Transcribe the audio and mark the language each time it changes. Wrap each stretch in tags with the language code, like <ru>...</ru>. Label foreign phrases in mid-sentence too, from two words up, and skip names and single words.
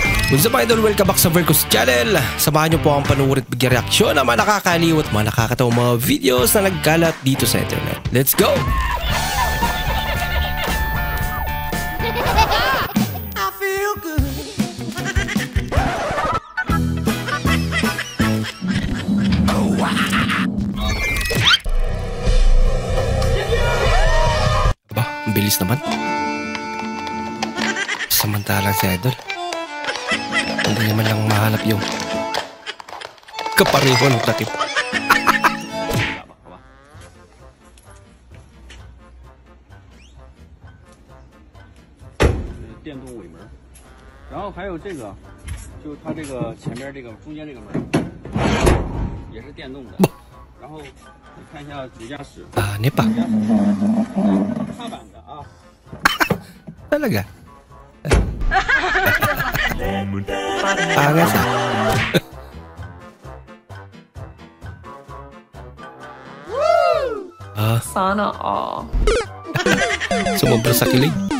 <en>What's up idol? Welcome back sa Vercos Channel.</en> <tl>Samahan niyo po ang panuorin at bigyan reaksyon ng mga nakakaliw at mga nakakatawang mga videos na nagkalat dito sa internet.</tl> <en>Let's go! I feel good. Oh, wow.</en> <tl>Aba, ang bilis naman. Samantalang si idol, hindi naman lang mahanap yung kapareho ng takip.</tl> <zh>电动尾门，然后还有这个，就它这个前面这个中间这个门也是电动的。然后你看一下主驾驶，</zh> <tl>Ano pa?</tl> <zh>踏板的啊。</zh> <tl>Talaga? Angas ah. Sana all. Sumobra sa kilig.</tl>